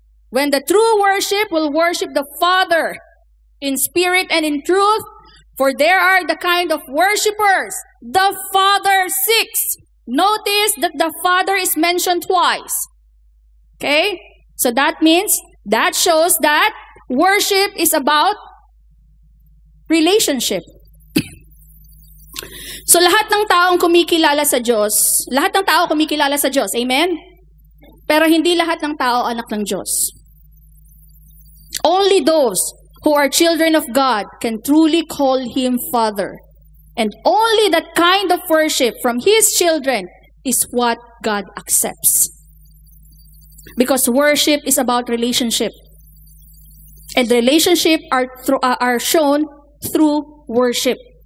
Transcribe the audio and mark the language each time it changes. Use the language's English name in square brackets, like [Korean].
[English] When the true worship will worship the Father in spirit and in truth, for there are the kind of worshipers the Father seeks. Notice that the Father is mentioned twice. Okay? So that means, that shows that worship is about relationship. [Filipino] So lahat ng taong kumikilala sa Diyos, lahat ng tao kumikilala sa Diyos. Amen? Pero hindi lahat ng tao anak ng Diyos. [English] Only those who are children of God can truly call Him Father. And only that kind of worship from His children is what God accepts. Because worship is about relationship. And relationship are shown through worship.